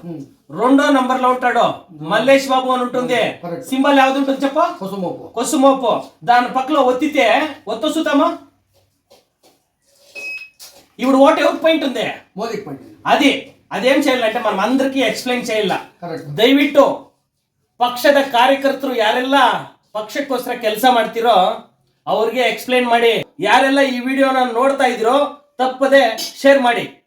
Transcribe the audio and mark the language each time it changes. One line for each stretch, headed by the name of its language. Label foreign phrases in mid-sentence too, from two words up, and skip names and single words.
Telugu: రెండో నంబర్ లో ఉంటాడు మల్లేష్ బాబు అని ఉంటుంది. సింబల్ యావది ఉంటుంది చెప్పు? కొసుమోపు. దాని పక్కలో ఒత్తితే ఒత్తొస్తామా? ఇప్పుడు ఓటు ఎవరికి పాయింట్ ఉంది? మోదీకి పాయింట్. అదేం చేయాలంటే మనం అందరికీ ಎಕ್ಸ್ಪ್ಲೇನ್ చేయాల.
Kannada: ದಯವಿಟ್ಟು ಪಕ್ಷದ ಕಾರ್ಯಕರ್ತರು ಯಾರೆಲ್ಲ ಪಕ್ಷಕ್ಕೋಸ್ಕರ ಕೆಲಸ ಮಾಡ್ತಿರೋ ಅವ್ರಿಗೆ ಎಕ್ಸ್ಪ್ಲೇನ್ ಮಾಡಿ. ಯಾರೆಲ್ಲ ಈ ವಿಡಿಯೋನ ನೋಡ್ತಾ ಇದ್ರೋ ತಪ್ಪದೆ ಶೇರ್ ಮಾಡಿ.